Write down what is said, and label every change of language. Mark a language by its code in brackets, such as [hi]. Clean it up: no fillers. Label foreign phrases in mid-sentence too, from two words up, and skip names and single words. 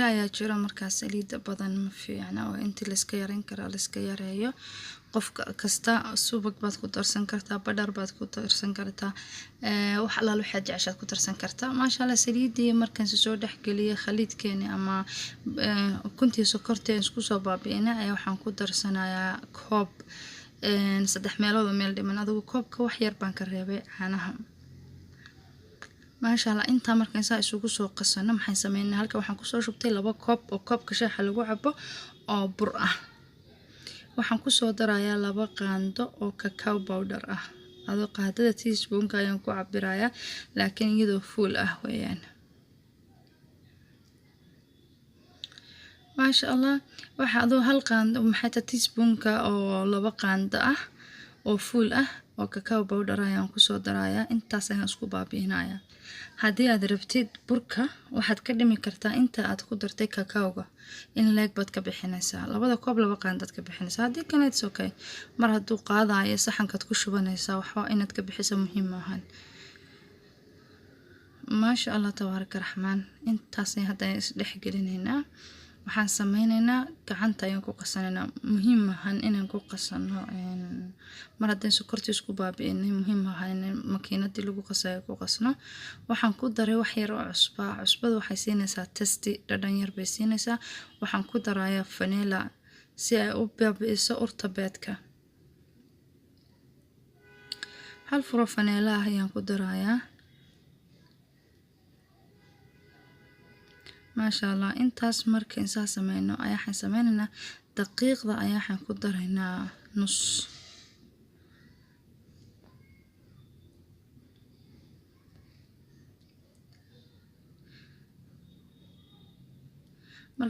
[so] ayaa jira markaas saliida badan ma fiicna oo intii la iska yareyn karo la iska yareeyo qofka kasta subag baad ku darsan kartaa badar baad ku darsan kartaa wax alla waxaad jeceshaad ku darsan kartaa [ar] ما شاء الله [so] saliidii markaan soo dhaxgeliyay khaliidkeena ama kuntii sokorteen isku soo baabiina ay waxaan ku darsanayaa koob 3 meelood meel dhiman adigu koobka wax yar baan ka reebay caanaha [ar] ما شاء الله [so] inta markaan saa isugu soo qasano maxay sameeynaa halka waxaan ku soo shubtay 2 koob oo koobka shaaha lagu cabo oo bur ah waxaan ku soo darayaa 2 qaando oo [en] cacao powder [so] ah adoo qaadada teaspoon ayaan ku cabirayaa laakiin iyadoo full ah weeyaan [ar] ما شاء الله [so] waxa adoo 1 qaando maxay ta teaspoon oo 2 qaando ah oo full ah oo [en] cacao powder [so] ayaan ku soo darayaa intaas ayaan isku baabiinayaa haddii aad rabtid burka waxaad ka dhimi kartaa inta aad ku dartay cacao-ga in leeg baad ka bixinaysaa 2 koob 2 qaandaad ka bixinaysaa haddii kale [en] it's okay [so] mar hadduu qaadayo saxankaad ku shubanaysaa waxa inaad ka bixiso muhiim ahaan [ar] ما شاء الله تبارك الرحمن [so] intaas ay hadda is dhexgelinaynaa waxaan sameynaynaa gacanta ayaan ku qasanayna muhiim ahaan inaan ku qasano mar haddii sokorta isku baabi'inay muhiim ahaan makiinadii lagu qasayo ku qasno waxaan ku daray wax yar oo cusbada waxay siinaysaa tasti dhadhan yar bay siinaysaa waxaan ku darayaa vanilla si ay u baabi'iso urta beedka hal furo vanilla ayaan ku darayaa [ar] ما شاء الله [so] intaas markii insa sameeyno ayaan sameeynaa daqiiqda ayaan ku daraynaa nus marka